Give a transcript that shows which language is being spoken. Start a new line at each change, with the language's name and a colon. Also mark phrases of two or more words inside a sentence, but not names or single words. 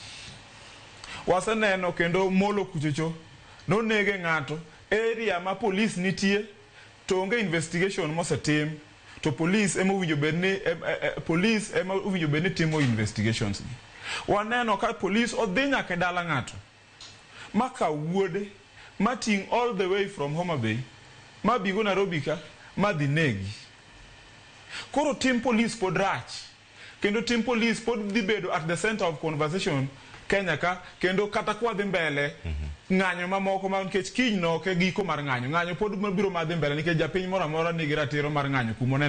Luo (Kenya and Tanzania): Waseneno kendo Molo kuchocho nonege ng'ato area ma polis nitie to onge investigation mosetim, to polis ema owinjo bed ni timo investigations gi. Waneno ka polis odhi nyaka dala ng'ato ma kawuode mating
English: all the way from
Luo (Kenya and Tanzania): Homa Bay ma bigo Nairobi ka ma dhi negi. Koro tim polis pod rach, kendo tim polis pod dhi bedo
English: at the center of conversation
Luo (Kenya and Tanzania): Kenya ka, kendo kata kwa dhi mbele ng'anyo mamoko ma nikech kiny no ke giko mar ng'anyo pod biro madhi mbele nikech japiny moro amora nigi ratiro mar ng'anyo kumo